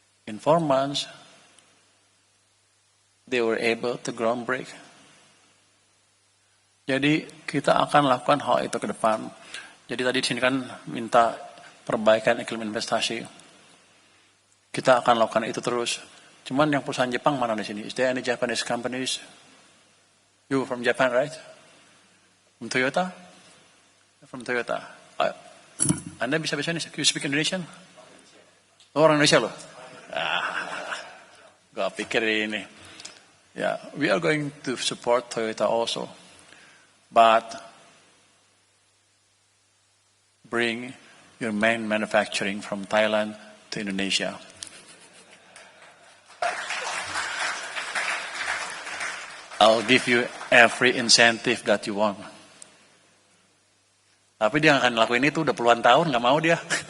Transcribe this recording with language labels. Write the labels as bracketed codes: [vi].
[en] In 4 months, they were able to groundbreak. [id] Jadi kita akan lakukan hal itu ke depan. Jadi tadi di sini kan minta perbaikan iklim investasi. Kita akan lakukan itu terus. Cuman yang perusahaan Jepang mana di sini? [en] Is there any Japanese companies? You from Japan, right? From Toyota? From Toyota. [id] Anda bisa bahasa Indonesia? [en] You speak Indonesian? [id] Oh, orang Indonesia loh. Gak pikir ini. [en] Yeah, we are going to support Toyota also. But bring your main manufacturing from Thailand to Indonesia. I'll give you every incentive that you want. [id] Tapi dia akan lakuin itu udah puluhan tahun, nggak mau dia.